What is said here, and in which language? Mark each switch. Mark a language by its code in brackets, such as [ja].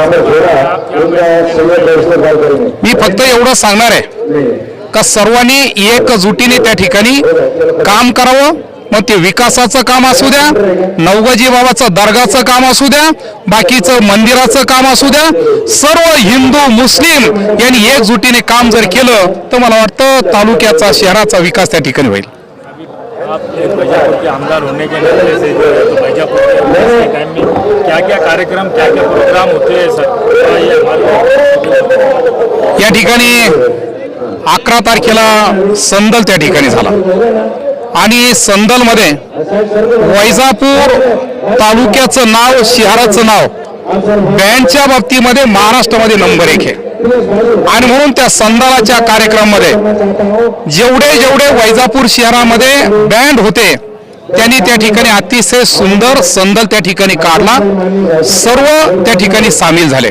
[mr] मी फक्त एवढं सांगणार आहे का सर्वांनी एकजुटीने त्या ठिकाणी काम करावं, मग ते विकासाचं काम असू द्या, नवगाजी बाबाचं दर्गाचं काम असू द्या, बाकीचं मंदिराचं काम असू द्या, सर्व हिंदू मुस्लिम यांनी एकजुटीने काम जर केलं तर मला वाटतं तालुक्याचा शहराचा विकास त्या ठिकाणी होईल. [hi] आप एक बीजापुर के आमदार होने के नाते से जो है तो बीजापुर के टाइम में क्या क्या कार्यक्रम क्या क्या प्रोग्राम होते हैं सर, ये हमारे [mr] या ठिकाणी 11 तारखेला संदल त्या ठिकाणी झाला आणि संदलमध्ये वैजापूर तालुक्याचं नाव, शहराचं नाव बँडच्या बाबतीमध्ये महाराष्ट्रामध्ये नंबर 1 आहे. आणि म्हणून त्या संदलाच्या कार्यक्रमामध्ये जेवढे वैजापूर शहरामध्ये बँड होते त्यांनी त्या ठिकाणी अतिशय सुंदर संदल त्या ठिकाणी काढला, सर्व त्या ठिकाणी सामील झाले.